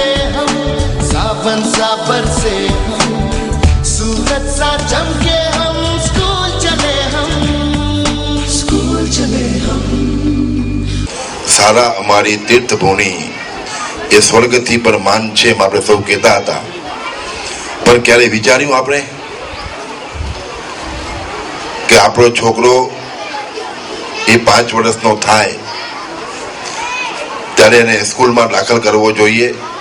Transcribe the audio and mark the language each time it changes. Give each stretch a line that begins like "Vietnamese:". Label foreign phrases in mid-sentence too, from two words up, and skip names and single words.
Hindi: हम, सावन सा बरसे हम, सूरज सा चमके हम, स्कूल चले हम।
Gujarati: શાળા અમારી તીર્થભૂમિ એ સ્વર્ગથી પર માન છે એમ આપણે સૌ કહેતા હતા, પણ ક્યારે વિચાર્યું આપણે કે આપણો છોકરો એ 5 વર્ષનો થાય ત્યારે એને સ્કૂલમાં દાખલ કરવો જોઈએ।